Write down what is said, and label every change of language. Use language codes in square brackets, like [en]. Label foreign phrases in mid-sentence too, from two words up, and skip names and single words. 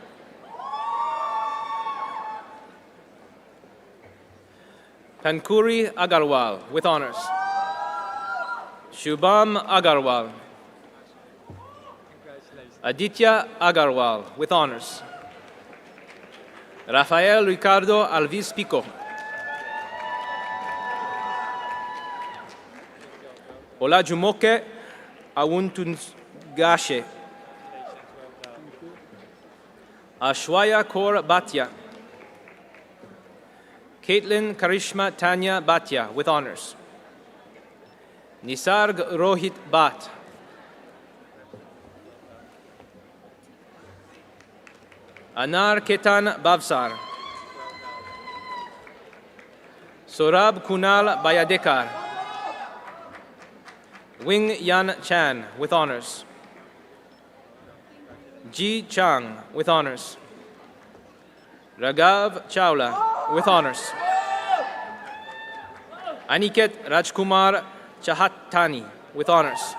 [en] Pankuri Agarwal with honors. Shubham Agarwal. Aditya Agarwal with honors. Rafael Ricardo Alvis Pico. Olajumoke Awuntungashe. Ashwaya Kaur Bhatia. Caitlin Karishma Tanya Bhatia with honors. Nisarg Rohit Bhatt. Anar Ketan Bavsar. Sorab Kunal Bayadekar. Wing Yan Chan with honors. Ji Chang with honors. Raghav Chawla with honors. Aniket Rajkumar Chahatani with honors.